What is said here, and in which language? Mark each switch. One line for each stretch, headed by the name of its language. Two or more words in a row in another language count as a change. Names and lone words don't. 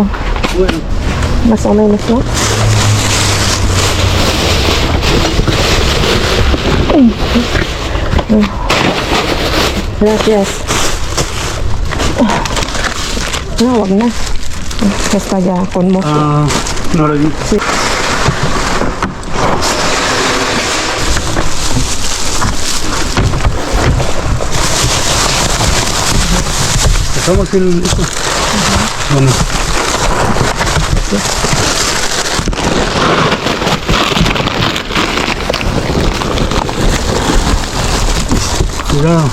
Spanish: Mas o menos, no? Gracias. No,
Filipino: wag na. Basta yakon mo.
Spanish: No lo vi. Sí. ¿Sacamos el esto? Bueno. Cuidado.